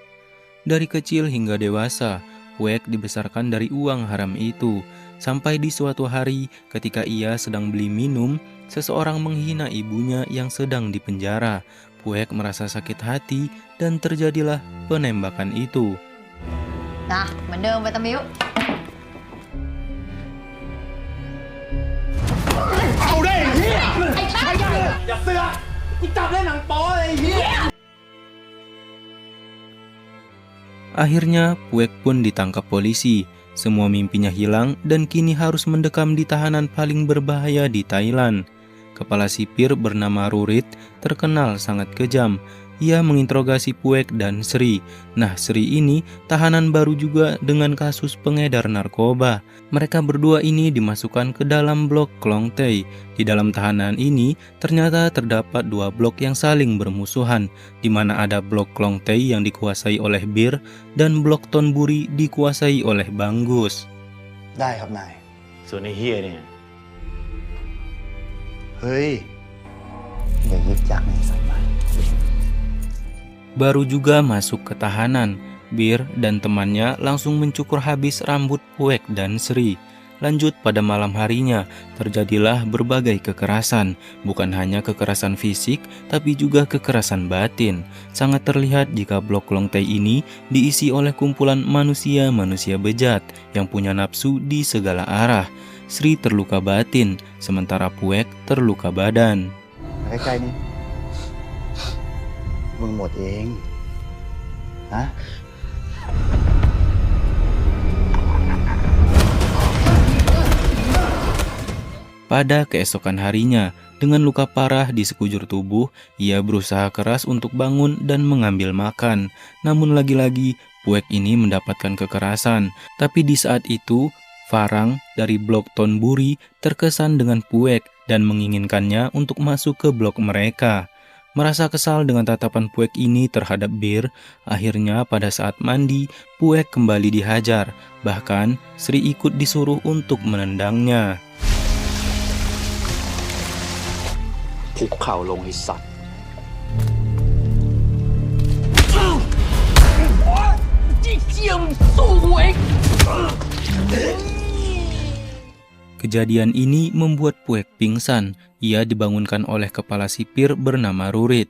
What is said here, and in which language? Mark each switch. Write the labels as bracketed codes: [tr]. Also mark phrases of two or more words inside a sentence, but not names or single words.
[id] Dari kecil hingga dewasa, Puek dibesarkan dari uang haram itu. Sampai di suatu hari ketika ia sedang beli minum, seseorang menghina ibunya yang sedang dipenjara. Puek merasa sakit hati dan terjadilah penembakan itu. Nah, [th] เหมือนเดิมไปตะมิ้ว เอาได้ไอ้เหี้ยไอ้ตั้มอย่าเสือกกูจับเล่นหนังโป๊เลยไอ้เหี้ย [id] Akhirnya Puek pun ditangkap polisi. Semua mimpinya hilang dan kini harus mendekam di tahanan paling berbahaya di Thailand. Kepala sipir bernama Rurit terkenal sangat kejam. Ia menginterogasi Puek dan Sri. Nah, Sri ini tahanan baru juga dengan kasus pengedar narkoba. Mereka berdua ini dimasukkan ke dalam blok Klong Tay. Di dalam tahanan ini ternyata terdapat dua blok yang saling bermusuhan, di mana ada blok Klong Tay yang dikuasai oleh Bir dan blok Thonburi dikuasai oleh Bangus. [th] ได้ครับนาย ส่วนไอ้เหี้ยเนี่ย เฮ้ยอย่ายึกยักในสัตว์ใหม่ [id] Baru juga masuk ke tahanan, Bir dan temannya langsung mencukur habis rambut Puek dan Sri. Lanjut pada malam harinya, terjadilah berbagai kekerasan. Bukan hanya kekerasan fisik, tapi juga kekerasan batin. Sangat terlihat jika blok Klong Tay ini diisi oleh kumpulan manusia-manusia bejat yang punya nafsu di segala arah. Sri terluka batin, sementara Puek terluka badan. [th] ใกล้ๆนี่มึงหมดเองนะ [id] Pada keesokan harinya, dengan luka parah di sekujur tubuh, ia berusaha keras untuk bangun dan mengambil makan. Namun lagi-lagi, Puek ini mendapatkan kekerasan. Tapi di saat itu, Farang dari blok Thonburi terkesan dengan Puek dan menginginkannya untuk masuk ke blok mereka. Merasa kesal dengan tatapan Puek ini terhadap Bir, akhirnya pada saat mandi, Puek kembali dihajar. Bahkan, Sri ikut disuruh untuk menendangnya. [th] คุกเข่าลงไอ้สัตว์ [id] Kejadian ini membuat Puek pingsan. [th] Ia dibangunkan oleh kepala sipir bernama Rurit.